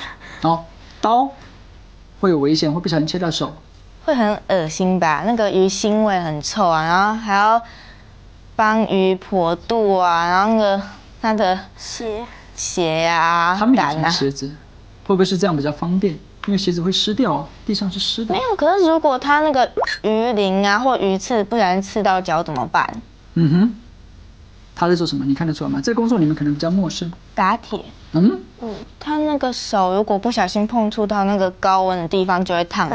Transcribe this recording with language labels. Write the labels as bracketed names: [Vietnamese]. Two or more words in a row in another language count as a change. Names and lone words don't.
[Chinese] 哦，刀會有危險，會不小心切到手，會很噁心吧？那個魚腥味很臭啊，然後還要幫魚剖肚啊，然後那個它的鞋啊，他們有穿鞋子，會不會是這樣比較方便？因為鞋子會濕掉，地上是濕的。沒有，可是如果它那個魚鱗啊或魚刺不小心刺到腳怎麼辦？嗯哼， 他在做什么？你看得出来吗？这个工作你们可能比较陌生。打铁。他那个手如果不小心碰触到那个高温的地方，就会烫